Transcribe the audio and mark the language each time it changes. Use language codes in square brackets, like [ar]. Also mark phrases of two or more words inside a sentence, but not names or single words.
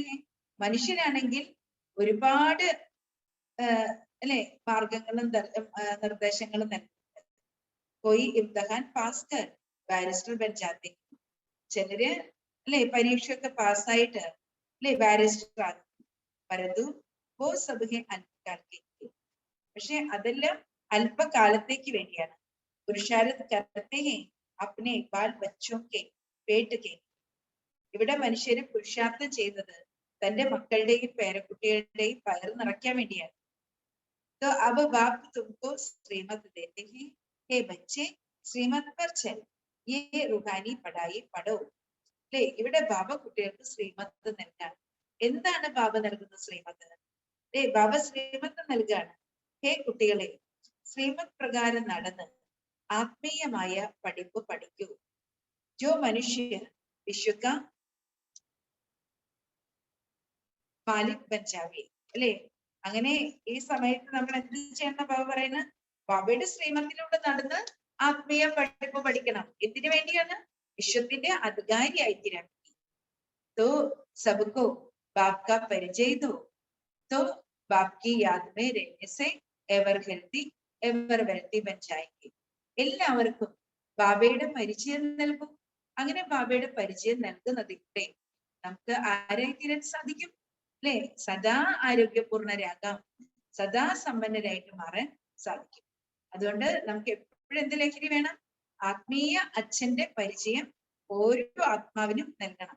[ml] മനുഷ്യനാണെങ്കിൽ ഒരുപാട് അല്ലെ മാർഗങ്ങളും നിർദ്ദേശങ്ങളും നൽകുന്നുണ്ട്. [hi] कोई इम्तिहान पास कर बैरिस्टर बन जाते. [ml] ചിലര് അല്ലെ പരീക്ഷയൊക്കെ പാസ്സായിട്ട് അല്ലെ ബാരിസ്റ്റർ ആകും. [hi] പരന്തു वो सब है अल्पकाल के लिए. [ml] പക്ഷെ അതെല്ലാം അല്പകാലത്തേക്ക് വേണ്ടിയാണ്. [hi] പുരുഷാരത് करते हैं अपने बाल बच्चों के पेट के. [ml] ഇവിടെ മനുഷ്യര് പുരുഷാർത്ഥം ചെയ്യുന്നത് തന്റെ മക്കളുടെയും പേരക്കുട്ടികളുടെയും വയറ് നിറയ്ക്കാൻ വേണ്ടിയാണ്. [hi] तो अब बाप तुमको श्रीमत देते हैं, हे बच्चे श्रीमत पर चल, ये रूहानी पढ़ाई पढ़ो. [ml] അല്ലെ, ഇവിടെ ബാബ കുട്ടികൾക്ക് ശ്രീമത്ത് നൽകാണ്. എന്താണ് ബാബ നൽകുന്ന ശ്രീമത്ത്? ബാബ ശ്രീമത്ത് നൽകാണ്. ഹേ കുട്ടികളെ, ശ്രീമത് പ്രകാരം നടന്ന് ആത്മീയമായ പഠിപ്പ് പഠിക്കൂ. [hi] जो मनुष्य विश्व का मालिक बन जावे. [ml] അല്ലെ, അങ്ങനെ ഈ സമയത്ത് നമ്മൾ എന്ത് ചെയ്യണം? ബാബ പറയുന്നത് ബാബയുടെ ശ്രീമത്തിലൂടെ നടന്ന് ആത്മീയ പഠിപ്പ് പഠിക്കണം. എന്തിനു വേണ്ടിയാണ്? വിശ്വത്തിന്റെ അധികാരിയായി തീരാൻ. [hi] तो सबको बाप का परिचय दो, तो बाप की याद में रहने से [en] ever healthy ever wealthy [hi] बन जाएंगे. [ml] എല്ലാവർക്കും ബാബയുടെ പരിചയം നൽകും. അങ്ങനെ ബാബയുടെ പരിചയം നൽകുന്നതിലൂടെ നമുക്ക് ആരായി തീരാൻ സാധിക്കും? അല്ലെ? സദാ ആരോഗ്യപൂർണരാകാം, സദാ സമ്പന്നരായിട്ട് മാറാൻ സാധിക്കും. അതുകൊണ്ട് നമുക്ക് എപ്പോഴും എന്ത് ലഹരി വേണം? ആത്മീയ അച്ഛന്റെ പരിചയം ഓരോ ആത്മാവിനും നൽകണം.